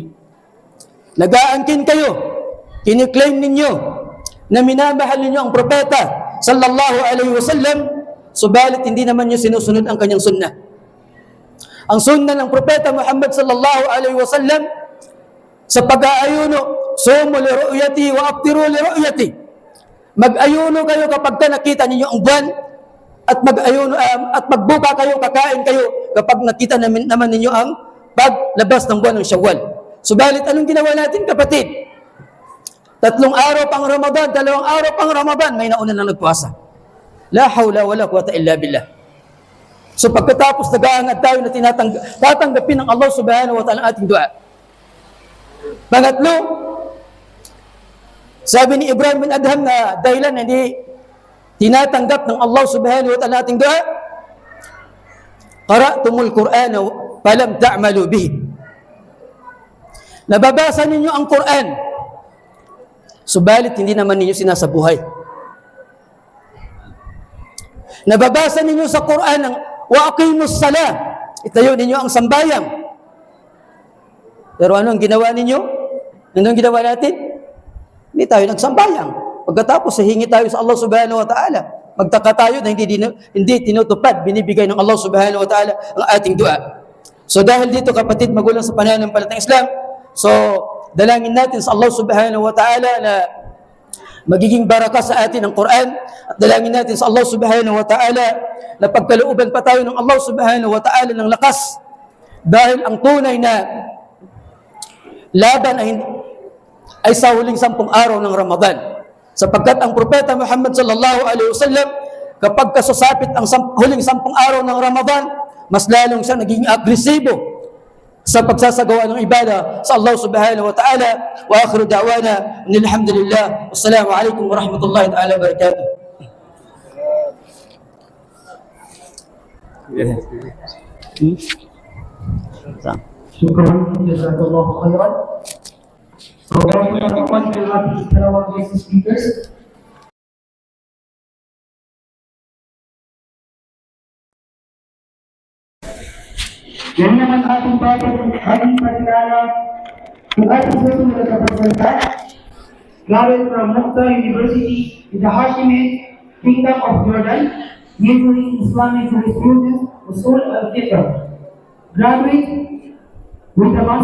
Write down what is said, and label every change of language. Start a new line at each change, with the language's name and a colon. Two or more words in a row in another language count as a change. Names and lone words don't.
Filipino: Nag-aangkin kayo, kiniklaim ninyo na minamahal ninyo ang propeta
Arabic: صلى الله عليه وسلم,
Filipino: subalit hindi naman niyo sinusunod ang kanyang sunnah. Ang sunnah ng propeta Muhammad
Arabic: صلى الله عليه وسلم
Filipino: sa pag-aayuno,
Arabic: صوموا لرؤيته وأفطروا لرؤيته.
Filipino: Mag-ayuno kayo kapag nakita ninyo ang buwan, at mag-ayuno at magbuka kayo, kakain kayo kapag nakita naman ninyo ang paglabas ng buwan ng Syawal. Subalit anong ginawa natin, kapatid? 3 araw pang Ramadan, 2 araw pang Ramadan, may nauna nang nagpuasa.
Arabic: لا حول ولا قوة إلا بالله.
Filipino: So pagkatapos nag-aangad tayo na tatanggapin ng Allah
Arabic: سبحانه وتعالى
Filipino: ang ating dua. Pangatlo, sabi ni Ibrahim bin Adham na dahilan na hindi tinatanggap ng Allah
Arabic: سبحانه وتعالى
Filipino: ating dua,
Arabic: قرأتم القرآن فلم تعملوا به.
Filipino: Nababasa ninyo ang Quran, subalit hindi naman ninyo sinasabuhay. Nababasa ninyo sa Quran ang
Arabic: وأقيموا الصلاة,
Filipino: itayo ninyo ang sambayang. Pero anong ginawa ninyo? Anong ginawa natin? Hindi tayo nagsambayang. Pagkatapos, hingi tayo sa Allah
Arabic: سبحانه وتعالى.
Filipino: Magtaka tayo na hindi tinutupad, binibigay ng Allah
Arabic: سبحانه وتعالى
Filipino: ang ating dua. So dahil dito, kapatid, magulang sa pananampalatayang Islam, so dalangin natin sa Allah
Arabic: سبحانه وتعالى
Filipino: na magiging baraka sa atin ang Quran, at dalangin natin sa Allah
Arabic: سبحانه وتعالى
Filipino: na pagkalooban pa tayo ng Allah
Arabic: سبحانه وتعالى
Filipino: ng lakas, dahil ang tunay na laban ay sa huling 10 araw ng Ramadan. Sapagkat ang propeta Muhammad
Arabic: صلى الله عليه وسلم,
Filipino: kapag kasusapit ang huling 10 araw ng Ramadan, mas lalong siya naging agresibo sa pagsasagawa ng ibada sa Allah
Arabic: سبحانه وتعالى. وآخر دعوانا الحمد لله والسلام عليكم ورحمة الله تعالى وبركاته. شكرا جزاك الله خيرا.
Malay: So, kami mengucapkan terima kasih kepada
English: guest speakers.
Filipino: Yan naman ating topic ating pagkala kung ating susunod na presenta galing
English: from Muqta University in the Hashemite Kingdom of Jordan, usually Islamic jurisprudence,
Arabic: أصول الفقه.
English: Graduate with a master's